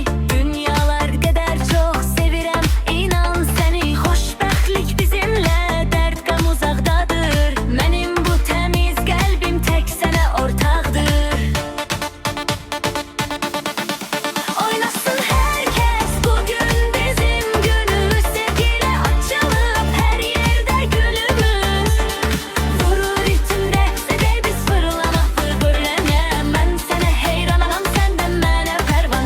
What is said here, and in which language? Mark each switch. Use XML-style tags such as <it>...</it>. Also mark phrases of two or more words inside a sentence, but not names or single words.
<az>Dünyalar qədər çox sevirəm inan səni. Xoşbəxtlik bizimlə, dərd qəm uzaqdadır. Mənim bu təmiz qəlbim tək sənə ortaqdır.</az> <tr>Oynasın herkes bugün bizim günümüz. Sevgiyle açılıp her yerde gülümüz. Vurur ritimde de biz fırlana fırlana. Ben sana heyranam sen de</tr> <az>mənə pərvanə.</az>